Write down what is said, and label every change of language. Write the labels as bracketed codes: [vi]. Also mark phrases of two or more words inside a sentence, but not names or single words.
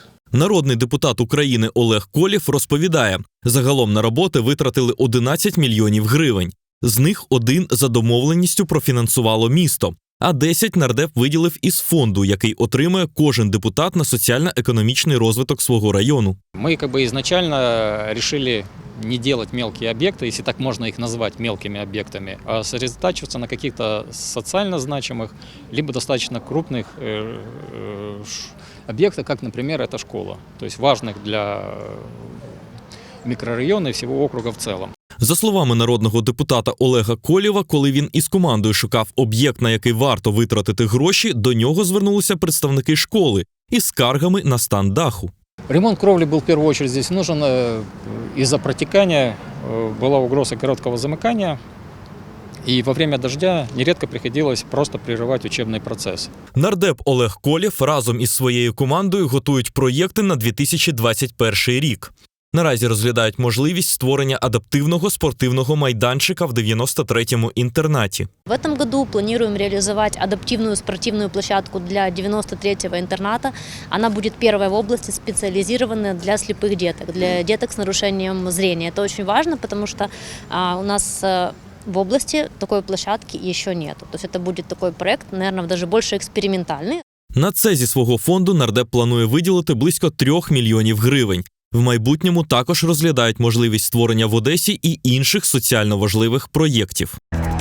[uk] Народний депутат України Олег Колєв розповідає, загалом на роботи витратили 11 мільйонів гривень. З них 1 за домовленістю профінансувало місто, а 10 нардеп виділив із фонду, який отримує кожен депутат на соціально-економічний розвиток свого району. [ru] Мы изначально решили не делать мелкие объекты, если так можно их назвать мелкими объектами, а сосредотачиваться на каких-то социально значимых, либо достаточно крупных объектах, как, например, эта школа, то есть важных для микрорайона и всего округа в целом. [uk] За словами народного депутата Олега Колєва, коли він із командою шукав об'єкт, на який варто витратити гроші, до нього звернулися представники школи із скаргами на стан даху. [ru] Ремонт кровли был в первую очередь здесь нужен. Из-за протекания была угроза короткого замыкания, и во время дождя нередко приходилось просто прерывать учебный процесс. [uk] Нардеп Олег Колєв разом із своєю командою готують проєкти на 2021 рік. Наразі розглядають можливість створення адаптивного спортивного майданчика в 93-му інтернаті. [ru] В этом году планируем реализовать адаптивную спортивную площадку для 93-го интерната. Она будет первой в области, специализированная для слепых деток, для деток с нарушением зрения. Это очень важно, потому что у нас в области такой площадки еще нет. То есть это будет такой проект, наверное, даже больше экспериментальный. [uk] На це зі свого фонду нардеп планує виділити близько 3 мільйонів гривень. В майбутньому також розглядають можливість створення в Одесі і інших соціально важливих проєктів.